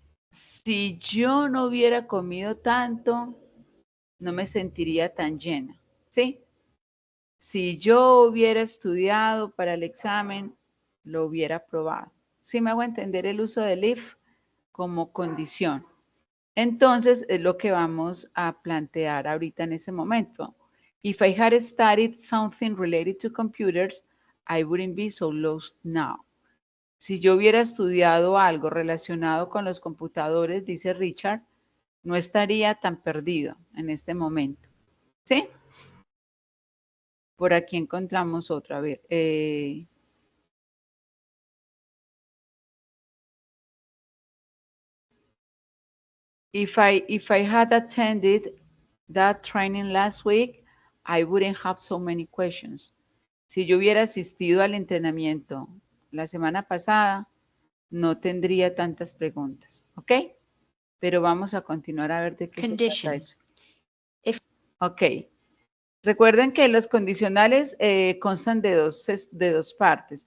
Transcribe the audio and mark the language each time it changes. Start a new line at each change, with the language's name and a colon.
Spanish: Si yo no hubiera comido tanto, no me sentiría tan llena, ¿sí? Si yo hubiera estudiado para el examen, lo hubiera aprobado. ¿Sí me hago entender el uso del if como condición? Entonces, es lo que vamos a plantear ahorita en ese momento.
English: If I had studied something related to computers, I wouldn't be so lost now.
Spanish: Si yo hubiera estudiado algo relacionado con los computadores, dice Richard, no estaría tan perdido en este momento. ¿Sí? Por aquí encontramos otra vez.
English: If I had attended that training last week, I wouldn't have so many questions.
Spanish: Si yo hubiera asistido al entrenamiento la semana pasada, no tendría tantas preguntas. ¿Ok? Pero vamos a continuar a ver de qué se trata eso. Ok. Recuerden que los condicionales constan de dos partes.